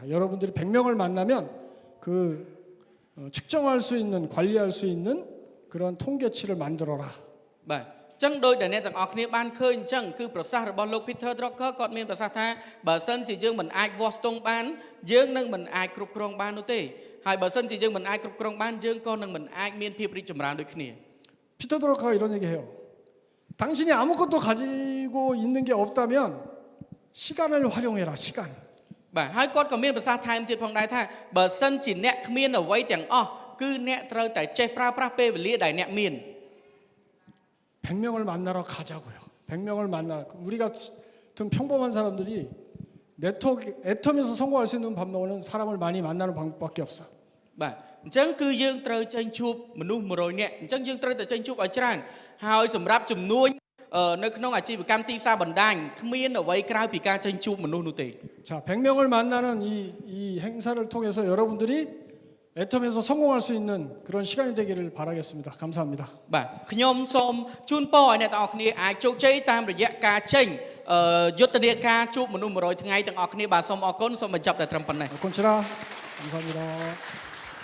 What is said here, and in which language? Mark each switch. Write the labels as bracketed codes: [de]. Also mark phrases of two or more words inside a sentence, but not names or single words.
[ko] 여러분들이 100명을 만나면 그 측정할 수 있는 관리할 수 있는 그런 통계치를 만들어라. [km] បាទអញ្ចឹងដោយដែលអ្នកទាំងអស់គ្នាបានឃើញអញ្ចឹងគឺប្រសាសន៍របស់លោក Peter Drucker គាត់មានប្រសាសន៍ថាបើសិនជាយើងមិនអាចវាស់ស្ទង់បានយើងនឹងមិនអាចគ្រប់គ្រងបាននោះទេហើយបើសិនជាយើងមិនអាចគ្រប់គ្រងបានយើងក៏នឹងមិនអាចមានភាពរីកចម្រើនដូចគ្នា [ko] 피터 드러커가 이런 얘기해요. 당신이 아무것도 가지고 있는 게 없다면 시간을 활용해라. 시간. [km] បាទហើយគាត់ក៏មានប្រសាសន៍ថែមទៀតផងដែរថាបើសិនជាអ្នកគ្មានអ្វីទាំងអស់គឺអ្នកត្រូវតែចេះប្រើប្រាស់ពេលវេលាដែលអ្នកមាន [ko] 100명을 만나러 가자고요. 100명을 만나러. 우리 같은 평범한 사람들이 네트워크 애텀에서 성공할 수 있는 방법은 사람을 많이 만나는 방법밖에 없어. [km] បាទអញ្ចឹងគឺយើងត្រូវចេញជួបមនុស្ស100នាក់អញ្ចឹងយើងត្រូវតែចេញជួបឲ្យច្រើនហើយសម្រាប់ចំនួននៅក្នុងអាជីវកម្មទីផ្សារបណ្ដាញគ្មានអ្វីក្រៅពីការចេញជួបមនុស្សនោះទេ [ko] 자, 100명을 만나는 이 행사를 통해서 여러분들이 애텀에서 성공할 수 있는 그런 시간이 되기를 바라겠습니다. 감사합니다. [km] បាទខ្ញុំសូមជូនពរឲ្យអ្នកទាំងអស់គ្នាអាចជោគជ័យតាមរយៈការចេញយុទ្ធនាការជួបមនុស្ស100ថ្ងៃទាំងអស់គ្នាបាទសូមអរគុណសូមបញ្ចប់តែត្រឹមប៉ុណ្ណេះ [ko] 콘치라 감사합니다.